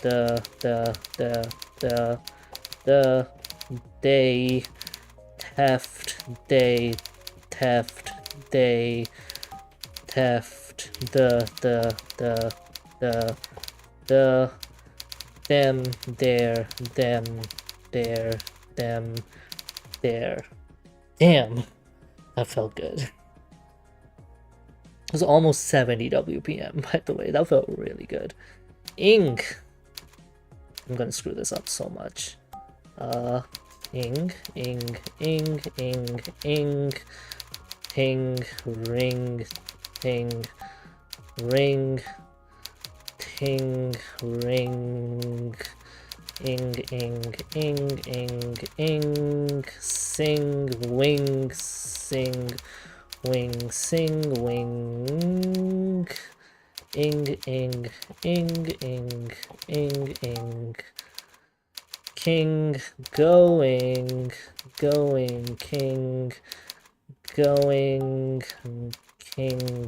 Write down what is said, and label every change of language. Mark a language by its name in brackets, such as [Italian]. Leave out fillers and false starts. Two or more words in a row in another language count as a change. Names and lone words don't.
[English] they, theft, they, theft, they, theft, them, there, them, there, them, there. Damn, that felt good. It was almost 70 WPM, by the way. That felt really good. Ink. I'm gonna screw this up so much. Ing, ting, ring, ting, ring, ting, ring, ing, sing, wing, sing, wing, sing, wing, ing, king, going, king, going, king.